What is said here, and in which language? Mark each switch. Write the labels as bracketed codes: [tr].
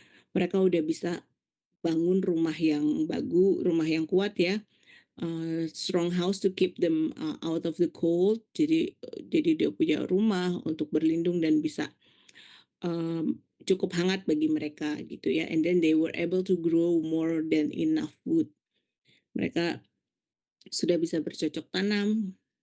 [id] Mereka udah bisa bangun rumah yang bagus, rumah yang kuat ya. [en] strong house to keep them out of the cold. [id] Jadi dia punya rumah untuk berlindung dan bisa cukup hangat bagi mereka gitu ya. [en] And then they were able to grow more than enough food. [id] Mereka sudah bisa bercocok tanam.